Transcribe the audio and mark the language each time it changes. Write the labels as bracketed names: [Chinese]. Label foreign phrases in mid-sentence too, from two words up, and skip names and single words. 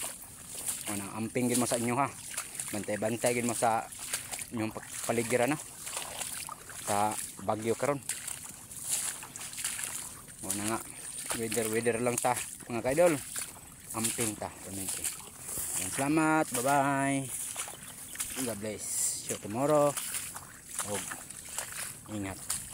[Hiligaynon] O nang amping gid mo sa inyo ha. Bantay-bantay gid mo sa inyong paligiran no. Sa bagyo karon. O na nga weather lang ta mga kaidol. Amping ta permente. Salamat, [English] bye bye. God bless. See you tomorrow. [Filipino] Ingat.